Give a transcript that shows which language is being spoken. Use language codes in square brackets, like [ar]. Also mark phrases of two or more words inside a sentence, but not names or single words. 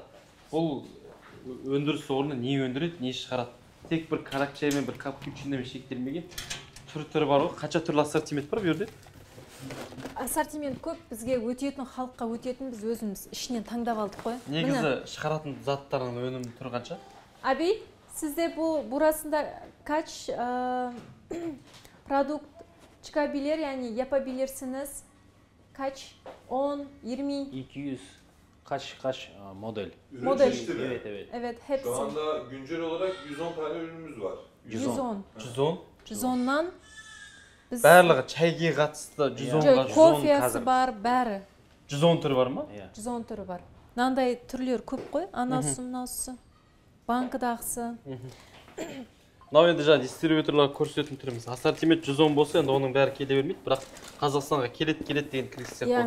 [kk] Бұл өндіріс орны не өндіреді, не шығарады. Тек бір каракчай мен бір капучиномен шектелмеген түрі бар ғой. Қанша түрлі ассортимент бар бұл жерде? Ассортимент көп, бізге өтетін, халыққа өтетін біз өзіміз ішінен таңдап алдық қой. Негізі шығаратын заттардың өнімі түрі қанша? [tr] Abi, sizde bu burasında kaç produkt çıkabilir, yani yapabilirsiniz? Kaç? 10, 20? 200 kaç model? Model. Evet. Evet, hepsi. Şu anda güncel olarak 110 tane ürünümüz var. 110. 110. 110'dan biz [kk] Барлығы чайге қатысты 110-ға 110 кофесі бар, бәрі. 110 түрі бар ма? 110 түрі бар. Мынандай түрлер көп қой, анасы, мынасы, банкыдағысы. Мынау енді жаңа дистрибьюторларға көрсететін түріміз. Ассортимент 110 болса, енді оның бәрі келе бермейді, бірақ Қазақстанға келеді деген кіргізсек болады.